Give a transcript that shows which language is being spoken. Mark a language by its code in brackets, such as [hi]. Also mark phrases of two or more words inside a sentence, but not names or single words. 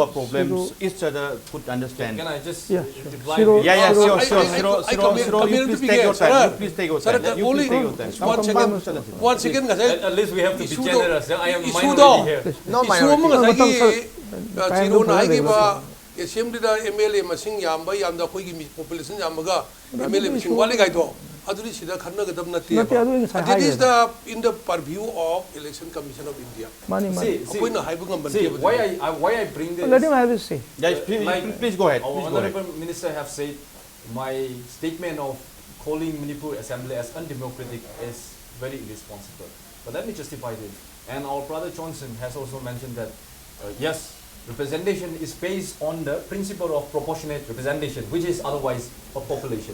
[en] our problems, Shiro- each other could understand. Can I just Yeah, reply? Shiro- Yeah, Shiro- sure, I- sure, I- Shiro, I Shiro, come in- Shiro, come you in please to take your begin, time. sir. You please take your Sir, time. the You only please take your time. one second, one second, At least we have to be Issue generous. I am issue minority here. No issue minority. among [mni] Matam ngasai [en] time [mni] chiro [en] to [mni] na [en] follow [mni] gi [en] the [mni] ba assembly da MLA masing yamba yamda khoi gi population yamaga MLA masing wali gai do aduri sida khanna ga dam nati Nati, adu yung sa [en] that is higher. the in the purview of Election Commission of India. [mni] Mani, mani. Koi na haibu ngam [en] See, [mni] ban [en] why I bring this? Let him have his say. Yes, please, Like please go ahead. Our Please go ahead. Honorable Minister have said my statement of calling Manipur Assembly as undemocratic is very irresponsible. But let me justify this. And our brother Johnson has also mentioned that yes, representation is based on the principle of proportionate representation, which is otherwise a population.